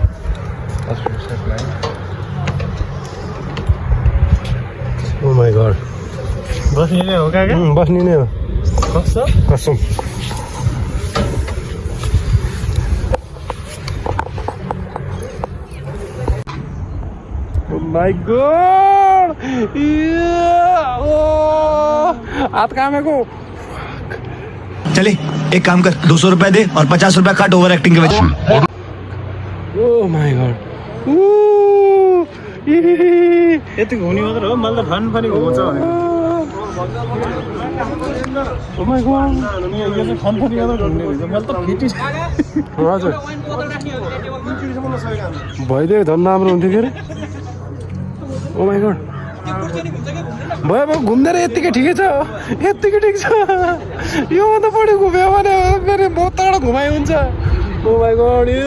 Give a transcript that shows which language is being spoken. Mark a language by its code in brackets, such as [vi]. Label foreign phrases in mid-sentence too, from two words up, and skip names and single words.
[en] Oh my god. [ne] बस्ने नै हो काका बस्ने नै हो कस्तो कसम [en] my god [ne] हात कामेको [hi] चले एक काम कर 200 रुपए दे और 50 रुपए काट ओवर एक्टिंग के वजह [en] Oh my god [ne] यति घुम्ने मात्र हो मैले त फन पनि घुमाउँछ भनेको [en] Oh my god [ne] यो चाहिँ फन पनि मात्र घुम्ने हुन्छ मैले त फिटी हजुर भइदियो झन् राम्रो हुन्थ्यो के अरे [en] Oh my god [ne] भयो भयो घुम्दै यत्तिकै ठिकै छ यत्तिकै ठिक छ यो भन्दा बढी घुम्यो भने फेरि बहुत टाढो घुमाइ हुन्छ [en] Oh my god